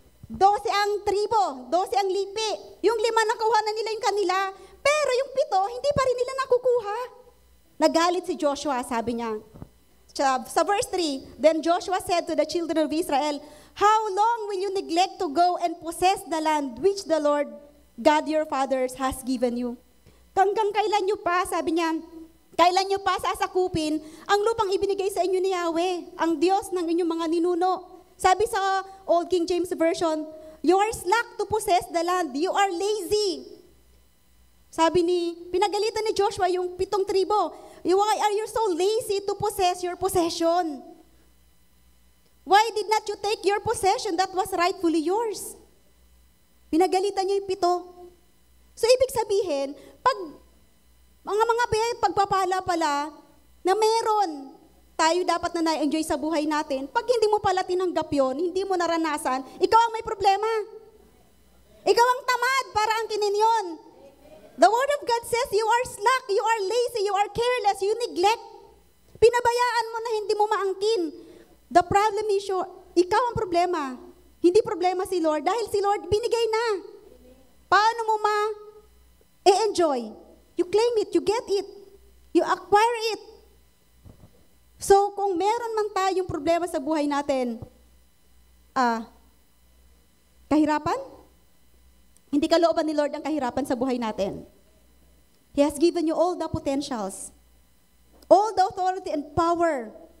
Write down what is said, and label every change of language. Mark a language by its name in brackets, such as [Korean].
[Filipino] 12 ang tribo, 12 ang lipi. Yung 5 nakuha na nila yung kanila, pero yung 7, hindi pa rin nila nakukuha. Nagalit si Joshua, sabi niya. Sa verse 3, [English] then Joshua said to the children of Israel, how long will you neglect to go and possess the land which the Lord God your fathers has given you? [Filipino] Hanggang kailan nyo pa, sabi niya, kailan nyo pa sasakupin ang lupang ibinigay sa inyo ni Yahweh, ang Diyos ng inyong mga ninuno? Sabi sa [English] Old King James Version, you are slack to possess the land, you are lazy. [Filipino] Pinagalitan ni Joshua yung 7 tribo. [English] Why are you so lazy to possess your possession? Why did not you take your possession that was rightfully yours? [Filipino] Pinagalitan niya yung 7. So, ibig sabihin, pag mga pagpapala pala, na meron tayo dapat na na-enjoy sa buhay natin, pag hindi mo pala tinanggap yun, hindi mo naranasan, ikaw ang may problema. Ikaw ang tamad para angkinin yun. [English] The Word of God says, you are slack, you are lazy, you are careless, you neglect. [Filipino] Pinabayaan mo na hindi mo maangkin. [English] The problem is [Filipino] ikaw ang problema. Hindi problema si Lord, dahil si Lord binigay na. Paano mo ma-enjoy? [English] You claim it, you get it, you acquire it. [Filipino] So, kung meron man tayong problema sa buhay natin, kahirapan? Hindi kalooban ni Lord ang kahirapan sa buhay natin. [English] He has given you all the potentials, all the authority and power.